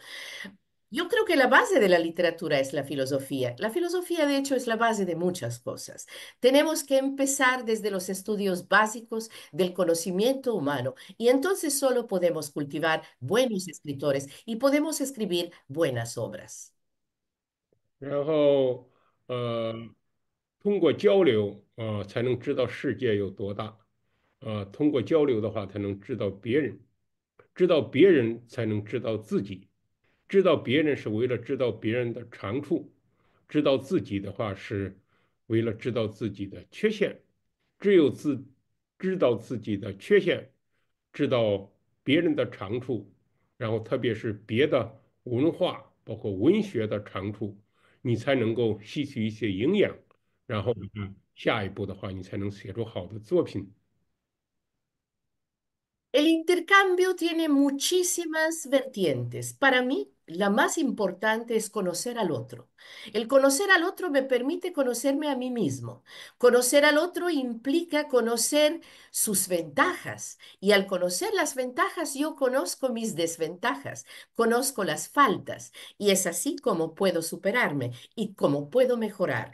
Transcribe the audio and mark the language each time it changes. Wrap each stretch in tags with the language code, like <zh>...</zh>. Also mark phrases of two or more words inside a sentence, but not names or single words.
<es>Yo creo que la base de la literatura es la filosofía. La filosofía, de hecho, es la base de muchas cosas. Tenemos que empezar desde los estudios básicos del conocimiento humano y entonces solo podemos cultivar buenos escritores y podemos escribir buenas obras.</es> <zh>然后通过交流才能知道世界有多大，通过交流的话才能知道别人，知道别人才能知道自己，知道别人是为了知道别人的长处，知道自己的话是为了知道自己的缺陷，只有知道自己的缺陷，知道别人的长处，然后特别是别的文化，包括文学的长处。你才能够吸取一些营养，然后下一步的话，你才能写出好的作品。</zh> <es>El intercambio tiene muchísimas vertientes. Para mí, la más importante es conocer al otro. El conocer al otro me permite conocerme a mí mismo. Conocer al otro implica conocer sus ventajas y al conocer las ventajas yo conozco mis desventajas, conozco las faltas y es así como puedo superarme y como puedo mejorar.</es>